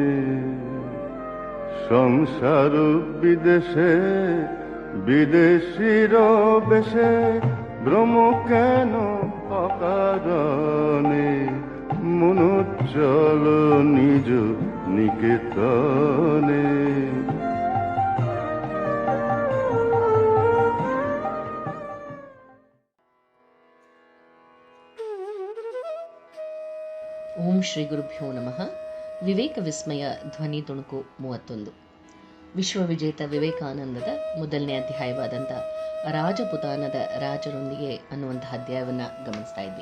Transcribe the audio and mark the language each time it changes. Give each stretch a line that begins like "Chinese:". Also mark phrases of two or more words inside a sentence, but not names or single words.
Bangla: সংসার বিদেশে বিদেশির বেশে ভ্রম কেন অকারণে। মন চলো নিজ নিকেতনে।
Kannada: ಓಂ ಶ್ರೀ ಗುರುಭ್ಯೋ ನಮಃ. ವಿವೇಕ ವಿಸ್ಮಯ ಧ್ವನಿ ತುಣುಕು 31. ವಿಶ್ವವಿಜೇತ ವಿವೇಕಾನಂದದ ಮೊದಲನೇ ಅಧ್ಯಾಯವಾದಂಥ ರಾಜಪುತಾನದ ರಾಜರೊಂದಿಗೆ ಅನ್ನುವಂತಹ ಅಧ್ಯಾಯವನ್ನು ಗಮನಿಸ್ತಾ ಇದ್ವಿ.